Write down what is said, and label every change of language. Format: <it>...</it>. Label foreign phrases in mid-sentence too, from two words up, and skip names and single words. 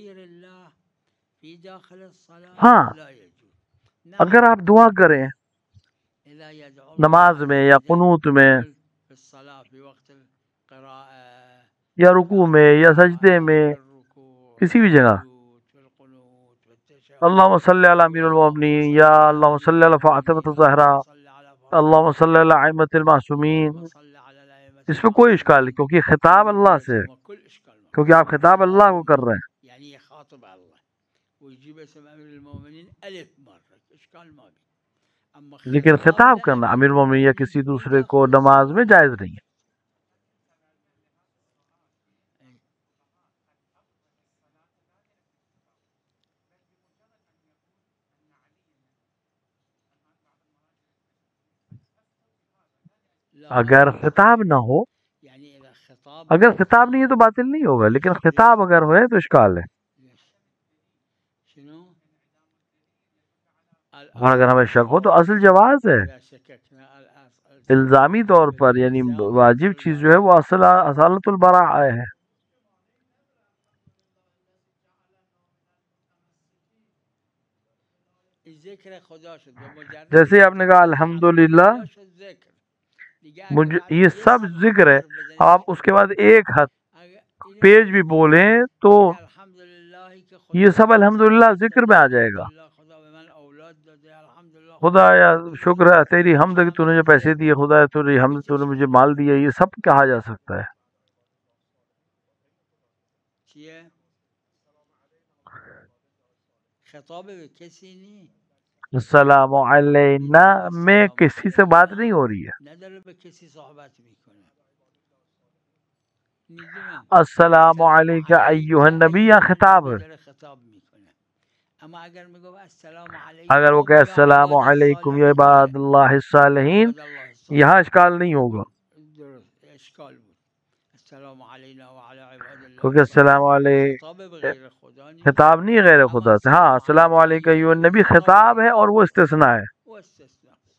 <ur>ہاں اگر آپ دعا کریں نماز میں یا قنوت میں یا رکوع میں یا سجدے میں کسی بھی جگہ،</ur> <ar>اللہم صلی علی امیر المومنین</ar> <ur>یا</ur> <ar>اللہم صلی علی فاطمۃ الزہرا، اللہم صلی علی ائمۃ المعصومین،</ar> <ur>اس میں کوئی اشکال نہیں کیونکہ خطاب اللہ سے ہے، کیونکہ آپ خطاب اللہ کو کر رہے ہیں.</ur> <ar>يعني يخاطب الله ويجيب اسم امير المؤمنين الف مره اشكال ما بي. اما</ar> <ur>لیکن خطاب کرنا امیر المومنین یا کسی دوسرے کو نماز میں جائز نہیں ہے. اگر خطاب نہ ہو،</ur> <ar>يعني اذا خطاب</ar> <ur>اگر خطاب نہیں ہے تو باطل نہیں ہوگا، لیکن خطاب اگر ہوئے تو اشکال ہے.</ur> <ar>شنو؟</ar> <ur>اور اگر ہمیں شک ہو تو اصل جواز ہے.</ur> <ar>اذا شككنا</ar> <ur>الزامی طور پر یعنی واجب چیز جو ہے وہ</ur> <ar>اصالت البراء</ar> <ur>ہے.</ur> <fa>ذکر خدا شد بمجرد</fa> <ur>جیسے آپ نے کہا الحمدللہ،</ur> <fa>خدا شد ذکر دیگه</fa> <ur>مجھے اگر یہ سب ذکر ہے. آپ اس کے بعد ایک پیج بھی بولیں تو الحمدللہ یہ سب الحمدللہ ذکر میں آ جائے گا.</ur> <fa>خدا به من اولاد داده الحمدللہ</fa> <ur>خدا یا شکر ہے تیری حمد کہ تو نے مجھے پیسے دیے، خدا یا تیری حمد تو نے مجھے مال دیا، یہ سب کہا جا سکتا ہے.</ur> <fa>چیه خطاب به کسی نی</fa> <ar>السلام علینا</ar> <ur>میں کسی سے بات نہیں ہو رہی ہے.</ur> <fa>نداره به کسی صحبت میکنه. میدونم</fa> <ar>السلام علیک ایھا النبی</ar> <ur>یا خطاب ہے.</ur> <fa>داره خطاب میکنه. اما اگر میگه</fa> <ar>السلام علیکم</ar> <ur>اگر وہ کہ</ur> <ar>السلام علیکم یا عباد اللہ الصالحین،</ar> <ur>یہاں اشکال نہیں ہوگا</ur> <fa>درست اشکال بود.</fa> <ar>السلام علینا وعلی عباد الله</ar> <ur>کیونکہ</ur> <ar>السلام علیہ</ar> <fa>خطاب به غیر خدا نیست.</fa> <ur>خطاب نہیں غیر خدا سے. ہاں</ur> <ar>السلام علیکم ایھا النبی</ar> <ur>خطاب ہے اور وہ استثناء ہے. وہ استثناء.</ur>